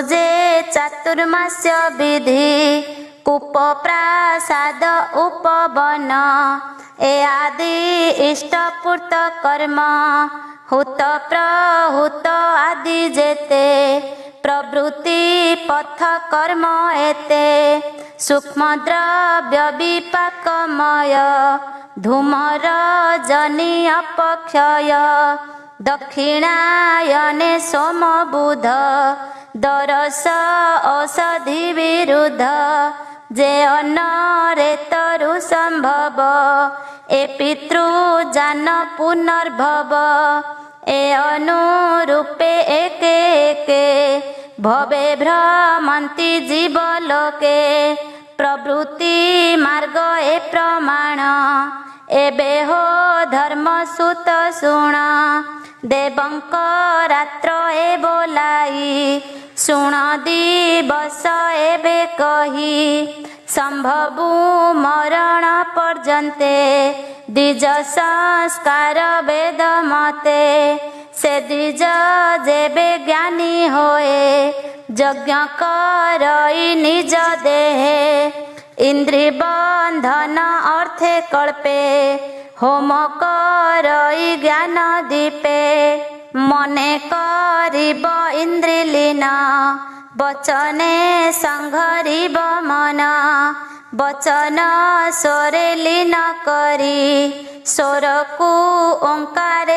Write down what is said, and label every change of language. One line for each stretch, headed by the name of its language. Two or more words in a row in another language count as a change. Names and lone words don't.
Odia: ଯେ ଚାତୁର୍ମାସ୍ୟ ବିଧି କୂପ ପ୍ରାସାଦ ଉପବନ ଏ ଆଦି ଇଷ୍ଟପୂର୍ତ୍ତ କର୍ମ ହୁତ ପ୍ରହୁତ ଆଦି ଯେତେ ପ୍ରବୃତ୍ତି ପଥ କର୍ମ ଏତେ ସୂକ୍ଷ୍ମ ଦ୍ରବ୍ୟ ବିପାକମୟ ଧୂମର ଜନି ଅପକ୍ଷୟ ଦକ୍ଷିଣାୟନେ ସୋମ ବୁଧ ଦରସ ଔଷଧି ବିରୁଦ୍ଧ ଯେ ଅନ୍ନରେ ତରୁ ସମ୍ଭବ ଏ ପିତୃଯାନ ପୁନର୍ଭବ ଏ ଅନୁରୂପେ ଏକେ ଏକେ ଭବେ ଭ୍ରମନ୍ତି ଜୀବଲୋକେ ପ୍ରବୃତ୍ତି ମାର୍ଗ ଏ ପ୍ରମାଣ ଏବେ ହୋ ଧର୍ମ ସୁତ ଶୁଣ ଦେବଙ୍କ ରାତ୍ର ଏ ବୋଲାଇ ଶୁଣ ଦିବସ ଏବେ କହି ସମ୍ଭବୁ ମରଣ ପର୍ଯ୍ୟନ୍ତେ ଦ୍ୱିଜ ସଂସ୍କାର ବେଦ ମତେ ସେ ଦ୍ୱିଜ ଯେବେ ଜ୍ଞାନୀ ହୋଏ ଯଜ୍ଞ କରଇ ନିଜ ଦେହେ ଇନ୍ଦ୍ରିୟ ବନ୍ଧନ ଅର୍ଥେ କଳ୍ପେ ହୋମ କରଇ ଜ୍ଞାନ ଦୀପେ ମନେ କରିବ ଇନ୍ଦ୍ରିଲୀନ ବଚନେ ସଂହରିବ ମନ ବଚନ ସ୍ୱରେ ଲୀନ କରି ସ୍ୱରକୁ ଓଁକାରେ